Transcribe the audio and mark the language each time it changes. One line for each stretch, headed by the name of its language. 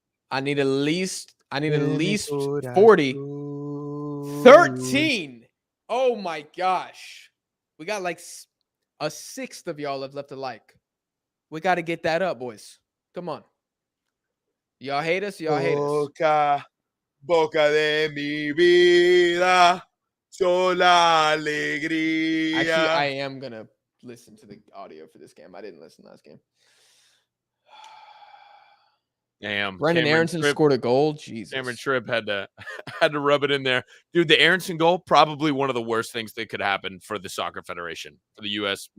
English: I need at least 40. 13. Oh my gosh. We got like a sixth of y'all have left a like. We got to get that up, boys. Come on. Y'all hate us? Y'all hate us.
Spanish: Boca de mi vida, sola alegría.
English: Actually, I am going to listen to the audio for this game. I didn't listen last game. Damn. Brendan Aronson scored a goal. Jesus. Cameron Tripp had to rub it in there. Dude, the Aronson goal, probably one of the worst things that could happen for the Soccer Federation, for the U.S.